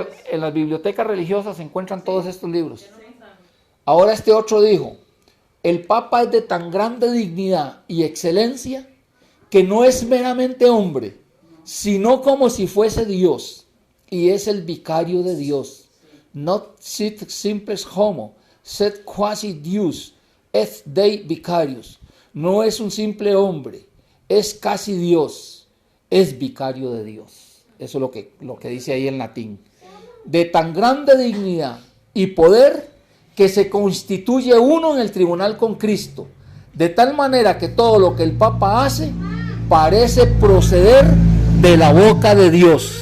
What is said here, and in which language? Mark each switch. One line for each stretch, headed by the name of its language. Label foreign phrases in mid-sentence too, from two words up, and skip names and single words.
Spanish: En las bibliotecas religiosas se encuentran todos estos libros. Ahora este otro dijo, el Papa es de tan grande dignidad y excelencia que no es meramente hombre, sino como si fuese Dios, y es el vicario de Dios.
Latin: Not sit simples homo, sed quasi Deus, et Dei vicarius.
Spanish: No es un simple hombre, es casi Dios, es vicario de Dios. Eso es lo que dice ahí en latín. De tan grande dignidad y poder que se constituye uno en el tribunal con Cristo, de tal manera que todo lo que el Papa hace parece proceder de la boca de Dios.